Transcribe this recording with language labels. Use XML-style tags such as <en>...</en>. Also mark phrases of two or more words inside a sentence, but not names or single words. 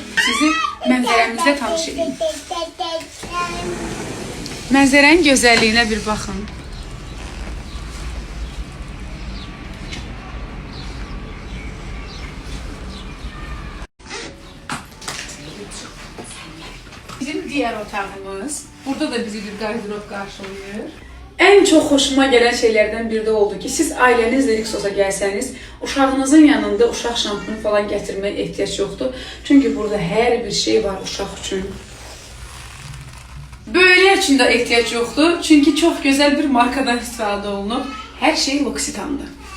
<az>Sizi mənzərəmizlə tanış edin. Mənzərənin gözəlliyinə bir baxın. Bizim diğer otağımız. Burada da bizi bir gardırob qarşılayır.</az> <tr>En çok hoşuma gelen şeylerden biri de oldu ki</tr> <az>siz ailənizlə Rixosa gəlsəniz, uşağınızın yanında uşaq şampunu falan gətirməyə ehtiyac yoxdur. Çünki burada hər bir şey var uşaq üçün. Böyüklər üçün də ehtiyac yoxdur. Çünki çox gözəl bir markadan istifadə olunub. Hər şey L'Occitane'dır.</az>